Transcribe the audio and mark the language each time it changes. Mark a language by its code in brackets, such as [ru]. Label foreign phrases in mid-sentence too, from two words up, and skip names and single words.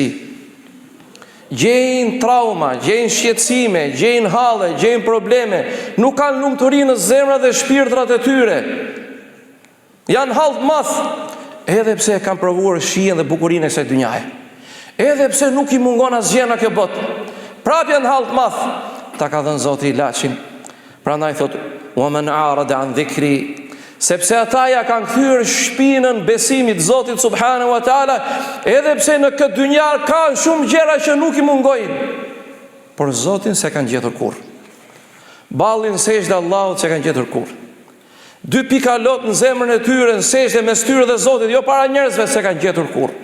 [sq] Gjejnë trauma, gjejnë shqetësime, gjejnë halle, gjejnë probleme, nuk kanë lumturi në zemrat dhe shpirtrat e tyre. Janë hall të madh, edhe pse kanë provuar shijen dhe bukurinë e kësaj dynjaje. Edhe pse nuk i mungon asgjë në këtë botë. Prapë janë hall të madh. Ta ka dhënë Zoti ilaçin. Prandaj thot: [ar] "ومن أعرض عن ذكري", [sq] sepse ata ja kanë kthyer shpinën besimit Zotit [ar] سبحانه وتعالى, [sq] edhe pse në këtë dynjë kanë shumë gjëra që nuk i mungojnë, por Zotin s'e kanë gjetur kurrë. Ballin sejdë Allahut s'e kanë gjetur kurrë. 2 pika lot në zemrën e tyre, në sejdë mes tyre dhe Zotit, jo para njerëzve s'e kanë gjetur kurrë.